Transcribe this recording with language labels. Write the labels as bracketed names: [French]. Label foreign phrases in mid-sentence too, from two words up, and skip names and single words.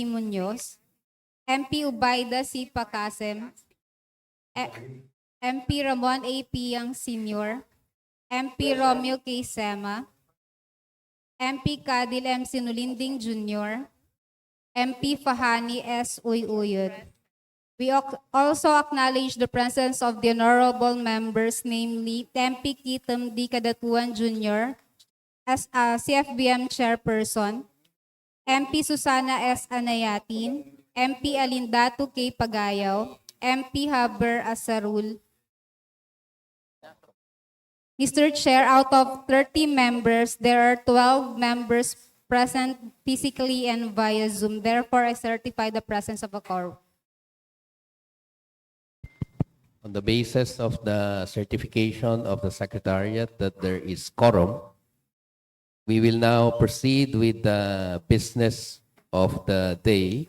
[English] Munoz, MP Ubaida C. Pakasem, MP Ramon A. Piang Sr., MP Romeo K. Sema, MP Kadil M. Sinulinding Jr., MP Fahani S. Uyuyod. We also acknowledge the presence of the honorable members, namely MP Kitam D. Kadatuan Jr. as CFBM Chairperson, MP Susana S. Anayatin, MP Alindato K. Pagayaw, MP Haber Asarul. Mr. Chair, out of 30 members, there are 12 members present physically and via Zoom. Therefore, I certify the presence of a quorum. On the basis of the certification of the Secretariat that there is quorum, we will now proceed with the business of the day.